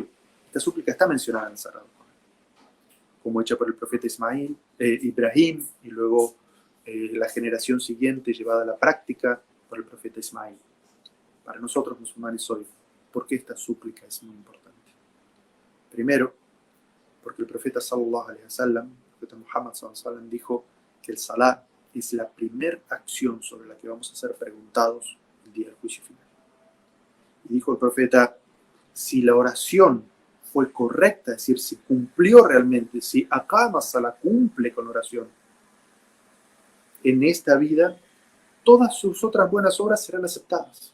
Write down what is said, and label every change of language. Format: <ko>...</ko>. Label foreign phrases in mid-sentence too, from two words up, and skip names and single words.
<es>Esta súplica está mencionada en el Sagrado Corán, como hecha por el profeta Ibrahim, y luego la generación siguiente llevada a la práctica por el profeta Ismael. Para nosotros musulmanes hoy, ¿por qué esta súplica es muy importante? Primero, porque el profeta</es> <ar>صلى الله عليه وسلم,</ar> <es>el profeta Muhammad</es> <ar>صلى الله عليه وسلم,</ar> <es>dijo que el salah es la primera acción sobre la que vamos a ser preguntados el día del juicio final. Y dijo el profeta, si la oración fue correcta, es decir, si cumplió realmente, si</es> <ar>أقام الصلاة,</ar> <es>cumple con la oración, en esta vida, todas sus otras buenas obras serán aceptadas.</es>